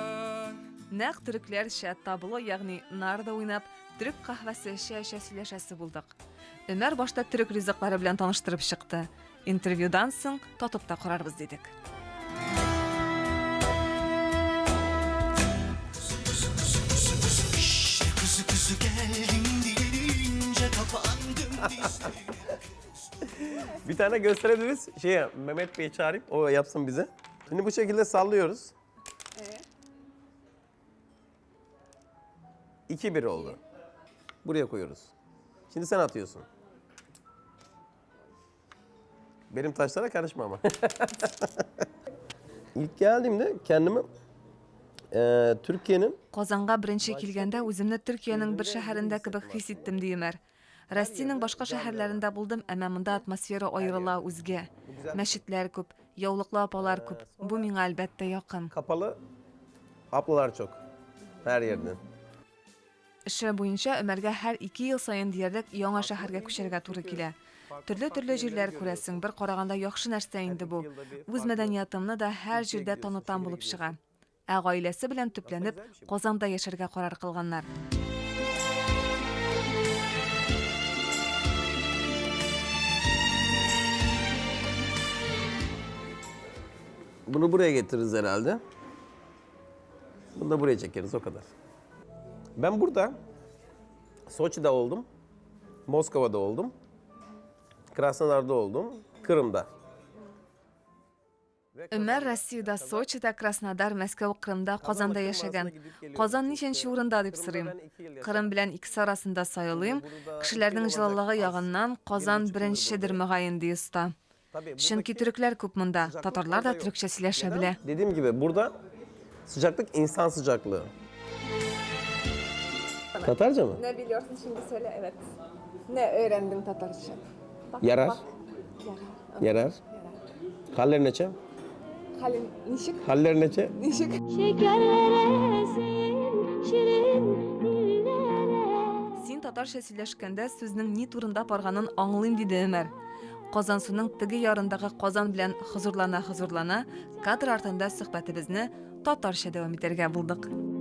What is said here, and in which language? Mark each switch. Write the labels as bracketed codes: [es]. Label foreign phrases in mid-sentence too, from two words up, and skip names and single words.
[tt] Нәкъ төрекләрчә табло, ягъни нарда уйнап, төрек каһвәсе эчә сөйләшәсе булдык. Ömer башта төрек ризыклары белән таныштырып чыкты. Интервьюдан соң татып та карарбыз дидек. [tr] Bir tane gösterebiliriz. Mehmet Bey'i çağırayım. O yapsın bize. Şimdi bu şekilde sallıyoruz. 2-1 oldu. Buraya koyuyoruz. Şimdi sen atıyorsun. Benim taşlara karışma ama. İlk geldiğimde kendimi Türkiye'nin... [tt] Казанга беренче килгәндә үземне Төркиянең бер шәһәрендә кебек хис иттем ди Ömer. Россиянең башка шәһәрләрендә булдым, әмма монда атмосфера аерыла үзгә. Мәчетләр күп, яулыклы апалар күп. Бу миңа әлбәттә якын. [tr] Kapalı ablalar çok. Her yerden. [tt] Эше буенча Ömerгә һәр 2 ел сайын диярлек яңа шәһәргә күчәргә туры килә. Төрле җирләр күрәсең, бер караганда яхшы нәрсә инде бу. Үз мәдәниятымны да һәр җирдә танытам булып чыга. Ә гаиләсе белән төпләнеп, Казанда яшәргә карар кылганнар. [tr] Bunu buraya getiririz herhalde. Bunu da buraya çekeriz, o kadar. Ben burada Soçi'de oldum, Moskova'da oldum, Krasnodar'da oldum, Kırım'da. [tt] Ömer Россиядә, Сочида, Краснодар, Мәскәү, Кырымда, Казанда яшәгән. Казан ничәнче урында дип сорыйм. Кырым белән икесе арасында сайлыйм. Кешеләрнең җылылыгы ягыннан Казан беренчедер мөгаен ди уста. Чөнки төрекләр күп монда, татарлар да төрекчә сөйләшә белә. [tr] Dediğim gibi burada sıcaklık insan sıcaklığı. Tatarca mı? Ne biliyorsun şimdi söyle, evet. Ne öğrendin Tatarca? Yarar. Yarar. [tt] Haller neçe? Halin nişik? Haller neçe? Nişik? Син татарча сөйләшкәндә сүзнең ни турында барганын аңлыйм диде Ömer. Казан суның теге ярындагы Казан белән хозурлана, кадр артында сөһбәтебезне татарча дәвам итәргә булдык.